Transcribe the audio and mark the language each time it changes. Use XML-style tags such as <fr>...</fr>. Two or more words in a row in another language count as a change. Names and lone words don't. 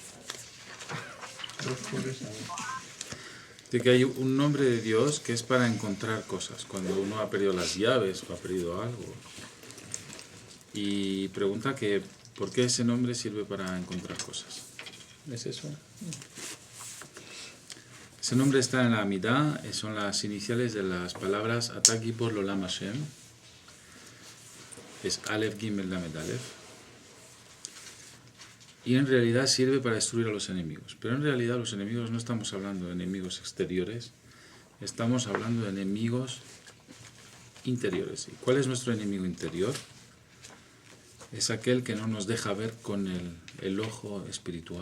<es>De que hay un nombre de Dios que es para encontrar cosas. Cuando uno ha perdido las llaves o ha perdido algo. Y pregunta que ¿por qué ese nombre sirve para encontrar cosas? ¿Es eso? Ese nombre está en la Amidá, son las iniciales de las palabras</es> <he>אתה גיבור לעולם השם. Es אלף גימל למד אלף.</he> <es>Y en realidad sirve para destruir a los enemigos. Pero en realidad los enemigos no estamos hablando de enemigos exteriores, estamos hablando de enemigos interiores. ¿Y cuál es nuestro enemigo interior? Es aquel que no nos deja ver con el ojo espiritual.</es>